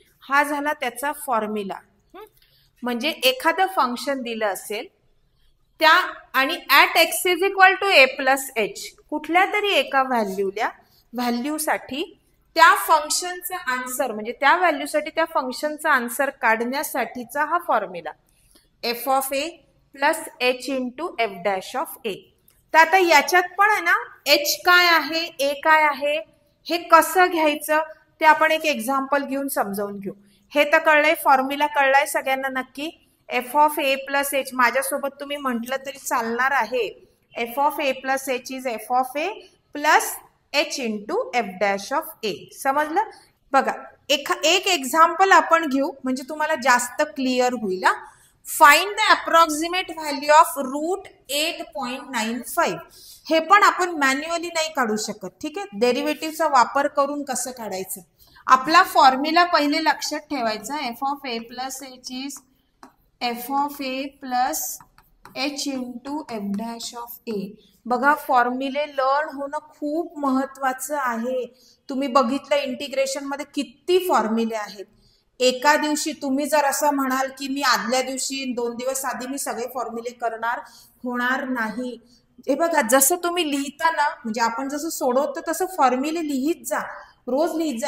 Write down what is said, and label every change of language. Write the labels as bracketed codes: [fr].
[mr] हा झाला त्याचा फॉर्म्युला. म्हणजे एखादं फंक्शन दिलं असेल त्या आणि at x is equal to A plus H कुठल्या तरी एका व्हॅल्यूसाठी त्या फंक्शनचा आन्सर म्हणजे त्या व्हॅल्यूसाठी त्या फंक्शनचा आन्सर काढण्यासाठीचा हा formula F of A plus H into F dash of ए. तर आता याच्यात पण आहे ना एच काय आहे ए काय आहे हे कसं घ्यायचं ते आपण एक एक्झाम्पल घेऊन समजावून घेऊ. हे तर कळलंय, फॉर्म्युला कळलाय सगळ्यांना नक्की. F of A plus H माझ्यासोबत तुम्ही म्हटलं तरी चालणार आहे. [en] F of A plus H is F of A plus H into F dash of A. [mr] समजलं? बघा एक एक्झाम्पल आपण घेऊ म्हणजे तुम्हाला जास्त क्लिअर होईल. [en] Find the approximate value of root 8.95. [mr] हे पण आपण मॅन्युअली नाही काढू शकत. ठीक आहे, डेरिव्हेटिव्हचा वापर करून कसं काढायचं. आपला फॉर्म्युला पहिले लक्षात ठेवायचा. [en] F of A plus H is F of A plus H into F dash of A. [mr] बघा फॉर्म्युले लर्न होणं खूप महत्वाचं आहे. तुम्ही बघितलं इंटिग्रेशन मध्ये किती फॉर्म्युले आहेत. एका दिवशी तुम्ही जर असं म्हणाल की मी आदल्या दिवशी 2 दिवस आधी मी सगळे फॉर्म्युले करणार, होणार नाही. हे बघा जसं तुम्ही लिहिता ना म्हणजे आपण जसं सोडवतो तसं फॉर्म्युले लिहित जा, रोज लिहित जा.